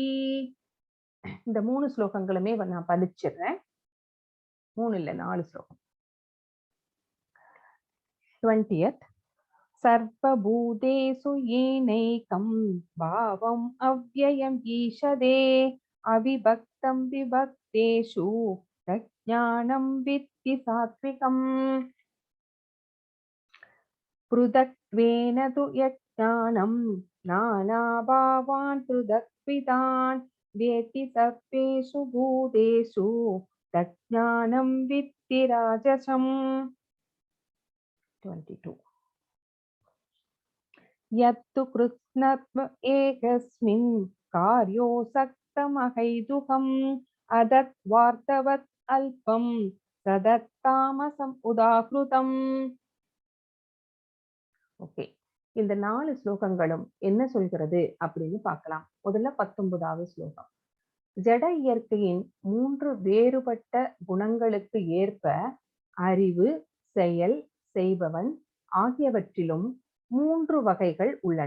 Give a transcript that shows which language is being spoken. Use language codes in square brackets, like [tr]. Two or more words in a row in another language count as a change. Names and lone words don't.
[ta] இந்த 3 ஸ்லோகங்களுமே நான் படிச்சிடுறேன். 3 இல்ல 4 ஸ்லோகம். [sa] 20th सर्वभूतेषु येनैकं भावम् अव्ययम् ईक्षते अविभक्तं विभक्तम् सत्तेषु तज्ज्ञानं विद्धि सात्विकम् पृथक्त्वेन तु यज्ञानं नानाभावान् पृथक्विदान् वेति सर्वेषु भूतेषु तज्ज्ञानं विद्धि राजसम् 22 यत्तु कृत्स्नत्व एकस्मिन् कार्योऽसक्तमहैतुकम् अदत्वार्थवत् अल्पं तदत्तामसम् उदाहृतम्. [ta] ஓகே, இந்த 4 ஸ்லோகங்களும் என்ன சொல்கிறது அப்படின்னு பார்க்கலாம். முதல்ல 19வது ஸ்லோகம். ஜட இயற்கையின் 3 வேறுபட்ட குணங்களுக்கு ஏற்ப அறிவு, செயல், செய்பவன் ஆகியவற்றிலும் 3 வகைகள் உள்ளன.